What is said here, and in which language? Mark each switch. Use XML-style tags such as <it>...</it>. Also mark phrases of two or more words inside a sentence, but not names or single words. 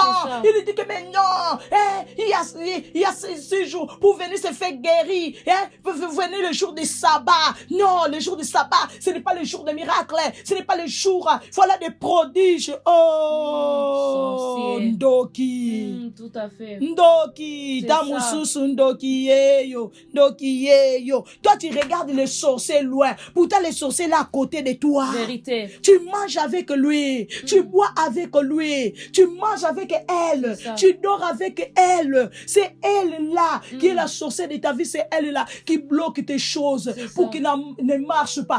<fr>Il dit que mais non, il y a ce jour pour venir se faire guérir. Venez le jour du sabbat. Non, le jour du sabbat, ce n'est pas le jour des miracles. Ce n'est pas le jour. Voilà des prodiges. Oh, Ndoki. Tout à fait.</fr> <ln>Ndoki. Tamususu Ndoki yeyo. Ndoki yeyo.</ln> <fr>Toi, tu regardes les sorciers loin. Pourtant, les sorciers là à côté de toi. Vérité. Tu manges avec lui, tu bois avec lui, tu manges avec elle, tu dors avec elle. C'est elle là qui est la sorcière de ta vie, c'est elle là qui bloque tes choses pour qu'ils ne marchent pas.</fr>